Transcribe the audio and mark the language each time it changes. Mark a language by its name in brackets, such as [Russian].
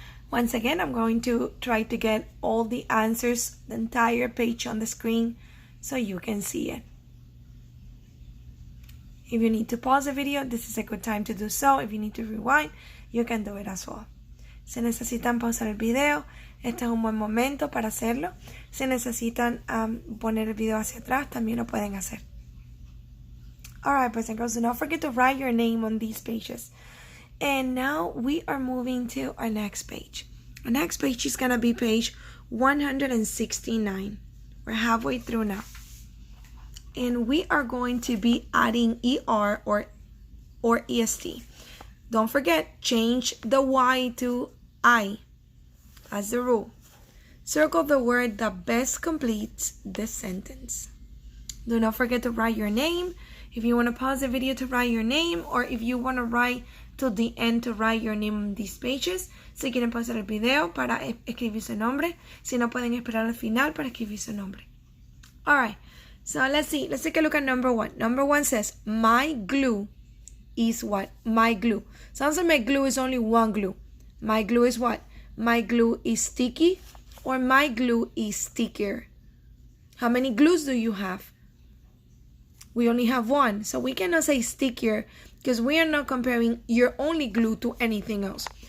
[English] Once again, I'm going to try to get all the answers, the entire page on the screen, so you can see it. If you need to pause the video, this is a good time to do so. If you need to rewind, you can do it as well. [Spanish] Si necesitan pausar el video, este es un buen momento para hacerlo. Si necesitan poner el video hacia atrás, también lo pueden hacer. [English] Alright, boys and girls, do not forget to write your name on these pages. And now we are moving to our next page. Our next page is going to be page 169. We're halfway through now. And we are going to be adding ER or EST. Don't forget, change the Y to I. That's the rule. Circle the word that best completes the sentence. Do not forget to write your name. If you want to pause the video to write your name, or if you want to write to the end to write your name on these pages. [Spanish] Si quieren pausar el video para escribir su nombre. Si no, pueden esperar al final para escribir su nombre. [English] Alright, so let's see. Let's take a look at number 1. Number 1 says, my glue is what? My glue. Sounds like my glue is only one glue. My glue is what? My glue is sticky, or my glue is stickier. How many glues do you have? We only have one, so we cannot say stickier because we are not comparing your only glue to anything else.